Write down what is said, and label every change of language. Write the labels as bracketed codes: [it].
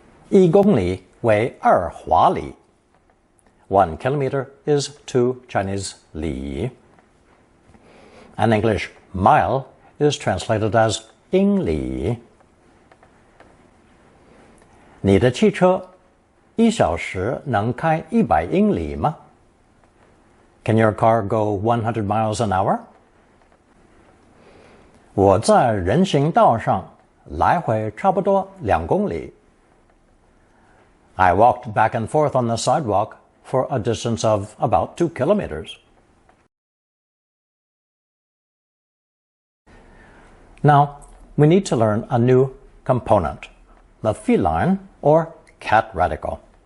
[zh] 1公里为2华里. [en] 1 kilometer is 2 Chinese li. An English mile is translated as 英里. [zh] 你的汽车1小时能开100英里吗? [en] Can your car go 100 miles an hour? [zh] 我在人行道上来回差不多2公里. [en] I walked back and forth on the sidewalk for a distance of about 2 kilometers. Now, we need to learn a new component, the feline or cat radical.